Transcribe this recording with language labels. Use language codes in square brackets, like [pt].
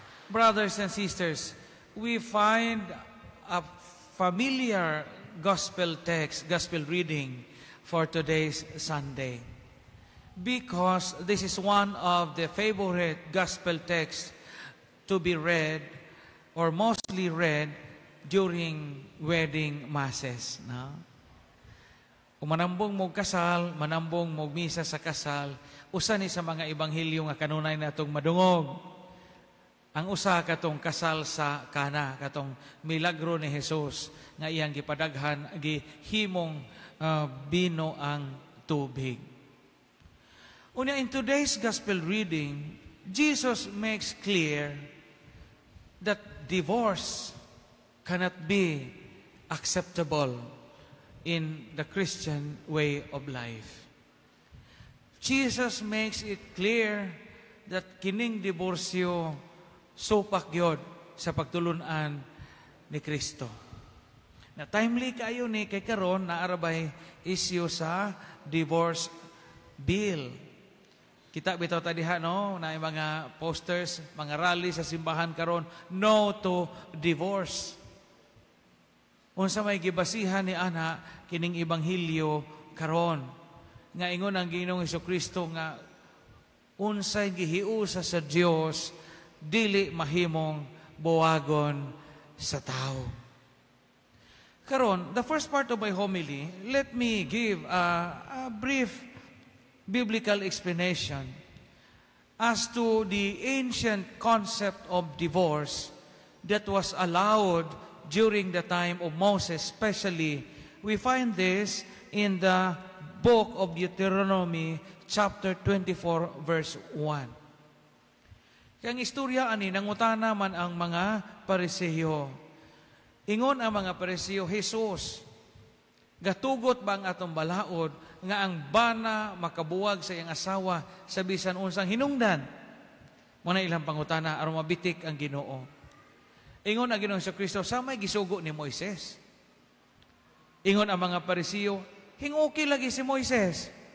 [en] Brothers and sisters, we find a familiar gospel text, gospel reading for today's Sunday, because this is one of the favorite gospel texts to be read, or mostly read, during wedding masses. No? [ceb] Kung manambong mo kasal, manambong mo misa sa kasal, usa ni sa mga ebanghilyo nga kanunay natong madungog. Ang usa katong kasal sa Kana, katong milagro ni Jesus nga iyang gipadaghan, gihimong bino ang tubig. [en] Unya, in today's gospel reading, Jesus makes clear that divorce cannot be acceptable in the Christian way of life. Jesus makes it clear that [ceb] kining diborsyo supak gyud sa pagtulunan ni Kristo. Na timely kayo ni kay karon na arabay issue sa divorce bill. Kita bitaw ta diha no na mga posters, mga rally sa simbahan karon, [en] no to divorce. [ceb] Unsa may gibasihan ni ana kining ebanghilyo karon nga ingon ang Ginoong Hesukristo nga unsay gihiusa sa Dios dili mahimong buwagon sa tao. [en] Karon, the first part of my homily, let me give a brief biblical explanation as to the ancient concept of divorce that was allowed during the time of Moses. Especially, we find this in the book of Deuteronomy, chapter 24, verse 1. [ceb] Kaya ang istorya ani, nangutana man ang mga Pariseo. Ingon ang mga Pariseo, Jesus, gatugot ba ang atong balaod nga ang bana makabuwag sa iyang asawa sa bisan unsang hinungdan? Muna ilang pangutana aron mabitik ang Ginoo. Ingon ang Ginoong Jesucristo, sa may gisugo ni Moises. Ingon ang mga Pariseo, hinguki lagi si Moises.